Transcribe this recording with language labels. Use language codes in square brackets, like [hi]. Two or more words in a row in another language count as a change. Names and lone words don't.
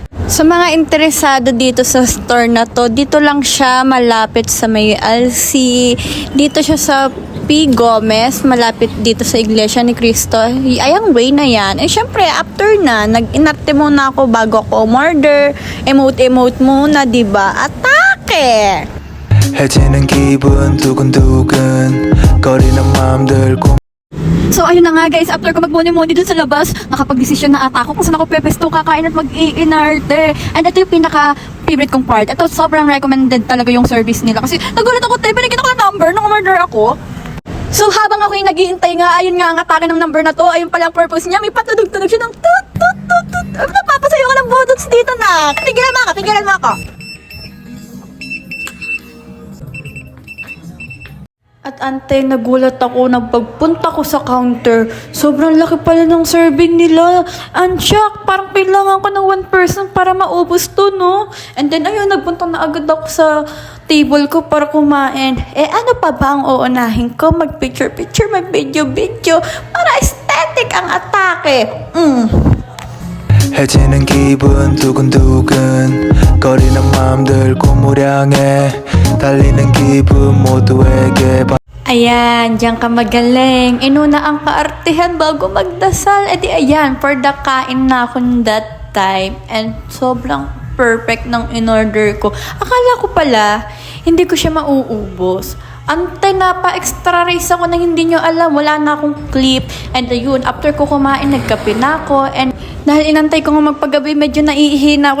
[tl] Sa mga interesado dito sa store na to, dito lang siya malapit sa may LC. Dito siya sa P. Gomez, malapit dito sa Iglesia ni Cristo. Ayang way na yan. And syempre, after na, nag-inarte muna ako bago ako murder. Emote muna, diba? Atake! [ko] 해지는 기분 두근두근 거리는 마음들 [tl] So ayun na nga guys, after ko magmuni-muni dun sa labas, nakapag-desisyon na ata ako kung saan ako pepesto kakain at mag-iinarte. And ito yung pinaka-favorite kong part. Ito sobrang recommended talaga yung service nila. Kasi nagulat ako, binigyan ako ng number nung umorder ako. So habang ako yung nag-iintay nga, ayun nga ang atake ng number na to. Ayun pala ang purpose niya, may patudog-tunog siya ng tut. Napapasayo ka ng budots dito na. Tigilan mo ako. At ante, nagulat ako na pagpunta ko sa counter. Sobrang laki pala ng serving nila. [en] And shock, [tl] parang kailangan ko ng [en] one person [tl] para maubos to, no? And then, ayun, nagpunta na agad ako sa table ko para kumain. Ano pa ba ang uunahin ko? Mag-picture, mag-video, para aesthetic ang atake. [ko] 해지는 기분 두근두근 거리는 마음들 고무량에 달리는 기분 모두에게 [tl] Ayan, diyan ka magaling. Inuna ang kaartehan bago magdasal. Di ayan, [en] for the [tl] kain na ako [en] that time. [tl] And sobrang perfect ng in-order ko. Akala ko pala, hindi ko siya mauubos. Ante, napa- [en] extra rice [tl] ako na hindi nyo alam. Wala na akong clip. And ayun, after ko kumain, nagkape na ako. And dahil inantay ko nga magpagabi, medyo naiihi na ako.